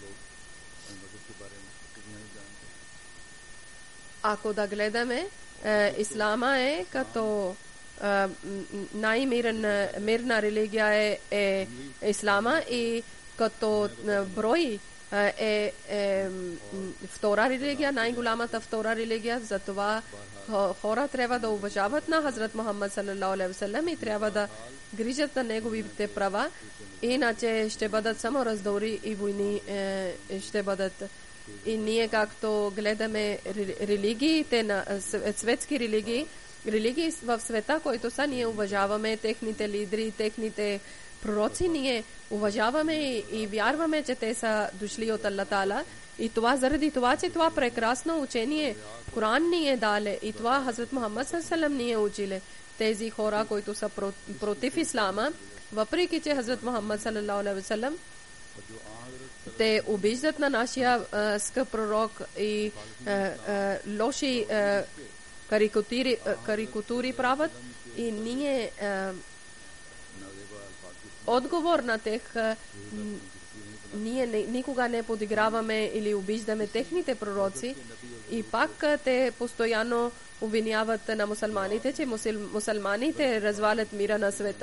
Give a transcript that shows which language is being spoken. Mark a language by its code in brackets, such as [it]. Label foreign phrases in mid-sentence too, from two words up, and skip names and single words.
[bg] Ако да гледаме, ислама като най-мирна религия е ислама и като брой втора религия, най-голямата втора религия. Затова хора трябва да уважават на Хазрат Мухаммад [ar] صلى الله عليه وسلم [bg] и трябва да грижат на неговите права, иначе ще бъдат само раздори и войни ще бъдат. И ние както гледаме религиите на светски религии в света, които са, ние уважаваме техните лидери, техните пророци, ние уважаваме и вярваме, че те са дошли от Аллах Таала. И това заради това, че това прекрасно учение Коран ни е дале и това Хазрат Мухаммад саллаллаху ни е училе. Тези хора, които са против ислама, въпреки че Хазрат Мухаммад [ar] صلى الله عليه وسلم [bg] те обиждат на нашия скъп пророк и лоши карикатури правят, и ние отговор на тях ние никога не подиграваме или обиждаме техните пророци, и пак те постоянно обвиняват на мусулманите, че мусулманите развалят мира на света.